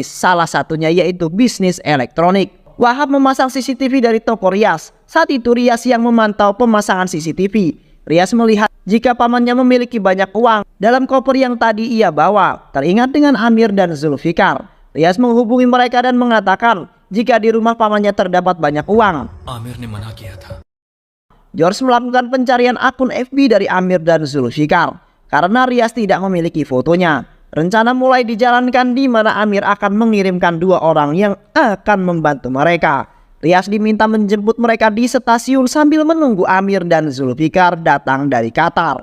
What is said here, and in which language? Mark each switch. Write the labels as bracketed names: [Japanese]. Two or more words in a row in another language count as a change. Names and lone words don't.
[Indonesian] Salah satunya yaitu bisnis elektronik. Wahab memasang CCTV dari toko Rias. Saat itu Rias yang memantau pemasangan CCTV. Rias melihat jika pamannya memiliki banyak uang dalam koper yang tadi ia bawa. Teringat dengan Amir dan Zulfikar. Rias menghubungi mereka dan mengatakan jika di rumah pamannya terdapat banyak uang. [Hindi] आमिर ने मना किया था। [Indonesian] George melakukan pencarian akun FB dari Amir dan Zulfikar karena Rias tidak memiliki fotonya. Rencana mulai dijalankan di mana Amir akan mengirimkan 2 orang yang akan membantu mereka. Rias diminta menjemput mereka di stasiun sambil menunggu Amir dan Zulfikar datang dari Qatar.